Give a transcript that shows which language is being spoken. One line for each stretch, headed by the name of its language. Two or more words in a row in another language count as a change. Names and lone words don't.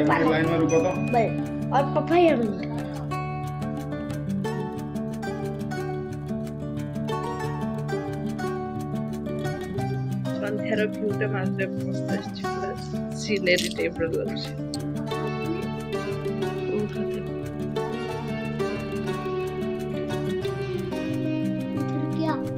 Hindi: एक लाइन में रुको तो बस और पपाया भी नहीं
Odia: ସନ୍ଧ୍ୟାର ଭ୍ୟୁଟା ମାତ୍ରେ ମସ୍ତ ଆସିଛି ପୁରା ସିନେରୀ ଟାଇପ୍ର ଲାଗୁଛି
Hindi: क्या